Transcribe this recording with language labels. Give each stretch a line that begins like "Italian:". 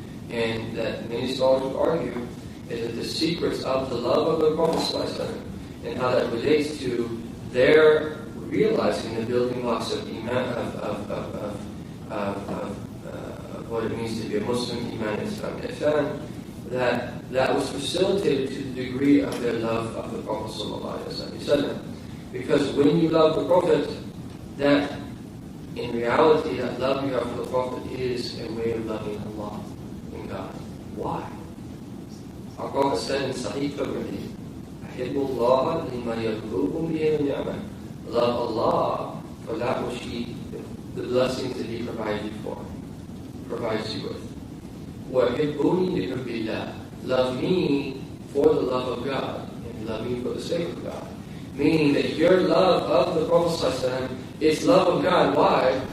English: And that many scholars would argue is that the secrets of the love of the Prophet ﷺ and how that relates to their realizing the building blocks of iman, of what it means to be a Muslim, iman, Islam, ihsan, that was facilitated to the degree of their love of the Prophet ﷺ. Because when you love the Prophet, that in reality, that love you have for the Prophet is a way of loving Allah and God. Why? Our Prophet said in Sahih Tirmidhi,
Arabic: أَحِبُّ اللَّهَ لِمَا يَبْلُوكُمْ بِهِ مِنْ نِعْمَةٍ.
English: Love Allah for that which the blessings that He provides you with.
Arabic: وَأَحِبُّونِي لِحُبِّ اللَّهِ.
English: Love me for the love of God, and love me for the sake of God. Meaning that your love of the Prophet ﷺ is love of God. Why?